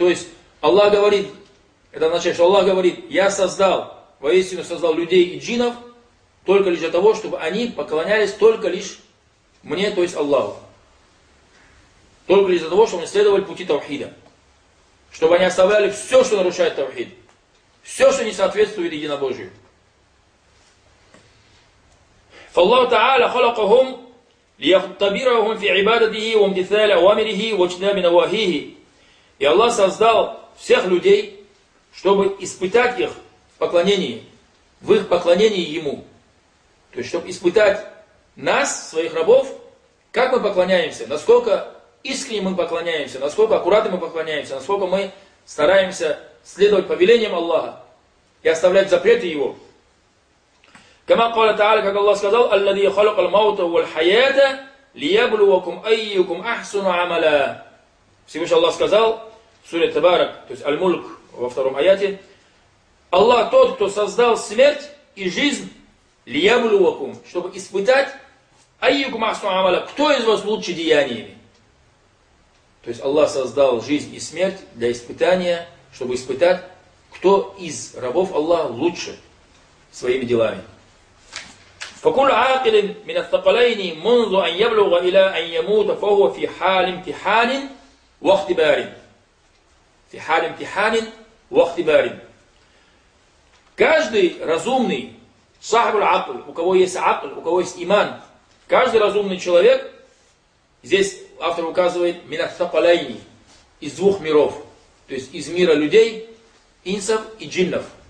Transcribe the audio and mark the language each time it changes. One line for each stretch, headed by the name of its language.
Russian: То есть Аллах говорит, это означает, что Аллах говорит: я создал, воистину создал людей и джинов только лишь для того, чтобы они поклонялись только лишь мне, то есть Аллаху. Только лишь для того, чтобы они следовали пути тавхида. Чтобы они оставляли все, что нарушает тавхид. Все, что не соответствует единобожию.
Arabic: فالله تعالى خلقهم ليختبرهم في عبادته وامتثال أوامره واجتناب نواهيه.
Russian: И Аллах создал всех людей, чтобы испытать их в поклонении, в их поклонении Ему. То есть, чтобы испытать нас, своих рабов, как мы поклоняемся, насколько искренне мы поклоняемся, насколько аккуратно мы поклоняемся, насколько мы стараемся следовать повелениям Аллаха и оставлять запреты Его.
Arabic: كما قال تعالى
Russian: как Аллах сказал:
Arabic: الذي خلق الموت والحياة ليبلوكم أيكم أحسن عملا.
Russian: Всевышний Аллах сказал в суре Табарак, то есть Аль-Мульк во втором аяте: Аллах тот, кто создал смерть и жизнь,
Arabic: ليبلوكم,
Russian: чтобы испытать,
Arabic: أيكم أحسن عملا,
Russian: кто из вас лучше деяниями. То есть Аллах создал жизнь и смерть для испытания, чтобы испытать, кто из рабов Аллаха лучше своими делами.
Arabic: فكل عاقل من الثقلين منذ أن يبلغ إلى أن يموت فهو في حال امتحان واختبار. في حال امتحان واختبار.
Russian: Каждый разумный,
Arabic: صاحب العقل,
Russian: у кого есть عقل, у кого есть إيمان, каждый разумный человек, здесь автор указывает,
Arabic: من الثقلين,
Russian: из двух миров, то есть из мира людей, инсов и джиннов.